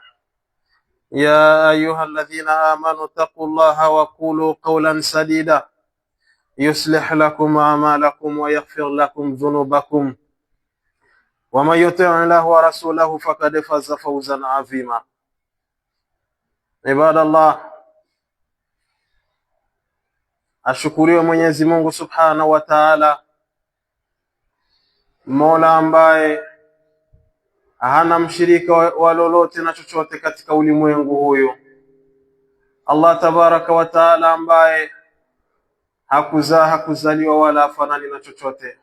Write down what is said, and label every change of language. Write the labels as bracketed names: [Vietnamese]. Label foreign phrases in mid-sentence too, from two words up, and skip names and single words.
[Arabic] يا أيها الذين آمنوا اتقوا الله وقولوا قولا سديدا يصلح لكم أعمالكم ويغفر لكم ذنوبكم ومن يطع الله ورسوله فقد فاز فوزا عظيما. عباد الله, [Swahili] ashukuriwe Mwenyezi Mungu [Arabic] سبحانه وتعالى, [Swahili] Mola ambaye hana mshirika wa lolote na chochote katika ulimwengu huyu. [Arabic] الله تبارك وتعالى [Swahili] ambaye hakuzaliwa wala hafanani na chochote.